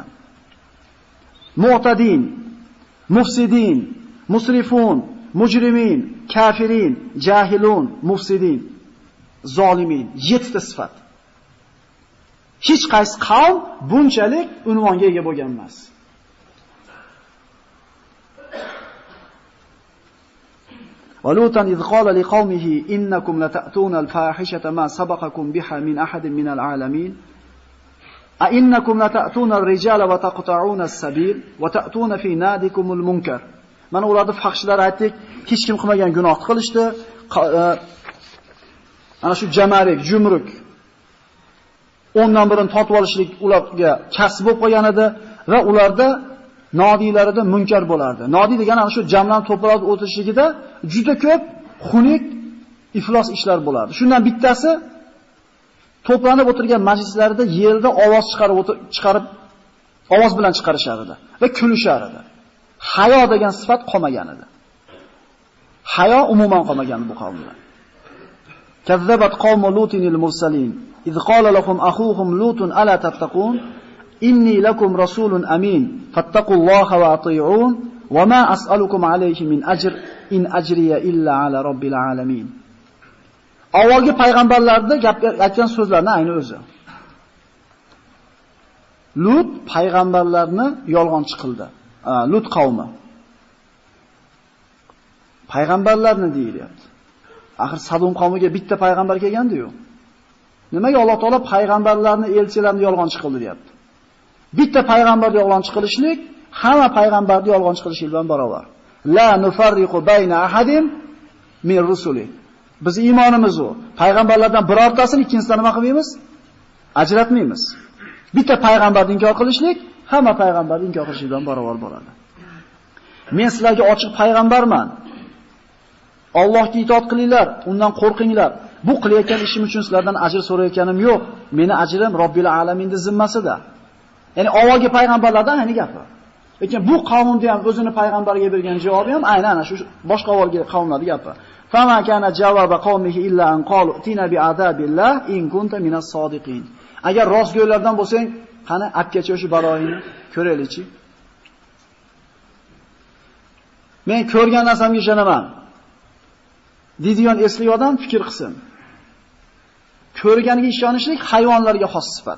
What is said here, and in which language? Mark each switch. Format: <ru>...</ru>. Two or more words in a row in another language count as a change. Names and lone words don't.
<ar>معتدين مفسدين مسرفون مجرمين كافرين جاهلون مفسدين ظالمين, 7</ar> <uz>ta sifat. Hech qaysi qavm bunchalik unvonga ega bo'lgan emas.</uz> <ar>ولوطا إذ قال لقومه إنكم لتأتون الفاحشة ما سبقكم بها من أحد من العالمين أئنكم لتأتون الرجال وتقطعون السبيل وتأتون في نادكم المنكر.</ar> <uz>Mana ularni fahshlar aytdik, hech kim qilmagan gunohni qilishdi. Ana shu jamarik, jumruk 10dan birini tortib olishlik ularga kasb bo'lib qolgan edi va ularda nodiylarida munkar bo'lardi. Nodiy degani ana shu jamlanib to'planib o'tirishligida juda ko'p xunuk, iflos ishlar bo'lardi. Shundan bittasi to'planib o'tirgan majlislarida yerda ovoz chiqarib ovoz bilan chiqarishar edi va kulishar edi. Hayo degan sifat qolmagan edi. Hayo umuman qolmagan bu qavmda.</uz> <ar>كذبت قوم لوط المرسلين إذ قال لهم أخوهم لوط ألا تتقون إني لكم رسول أمين فاتقوا الله وأطيعون وما أسألكم عليه من أجر إن أجري إلا على رب العالمين.</ar> <uz>Avvalgi payg'ambarlarda aytgan so'zlarning ayni o'zi. Lut payg'ambarlarni yolg'onchi qildi. Lut qavmi. Payg'ambarlarni deyilyapti. Axir Sadum qavmiga bitta payg'ambar kelgandi-yu. Nimaga Alloh taolo payg'ambarlarni, elchilarni yolg'onchi qildi deyapti? Bitta payg'ambarni yolg'onchi qilishlik hamma payg'ambarni yolg'onchi qilishlik bilan barobar.</uz> <ar>لا نفرق بين أحد من رسله.</ar> <uz>Biz iymonimiz u. Payg'ambarlardan birortasini ikkinchisidan nima qilmaymiz? Ajratmaymiz. Bitta payg'ambarni inkor qilishlik hamma payg'ambarni inkor qilishlik bilan barobar bo'ladi. Men sizlarga ochiq payg'ambarman. Allohga itoat qilinglar, undan qo'rqinglar. Bu qilayotgan ishim uchun sizlardan ajr so'rayotganim yo'q. Meni ajrim</uz> <ar>رب العالمين</ar> <uz>zimmasida. Ya'ni avvalgi payg'ambarlardan ayni gapi. Lekin bu qavmni ham o'zini payg'ambarga bergan javobi ham aynan ana shu boshqa avvalgi qavmlarning gapi.</uz> <ar>فما كان جواب قومه إلا أن قالوا ائتنا بعذاب الله إن كنت من الصادقين.</ar> <uz>Agar rostgo'ylardan bo'lsang, qani apkacha o'sha baloyini ko'raylikchi. Men ko'rgan narsamga ishonaman. Deydigan esli odam fikr qilsin. Ko'rganiga ishonishlik hayvonlarga xos sifat.</uz>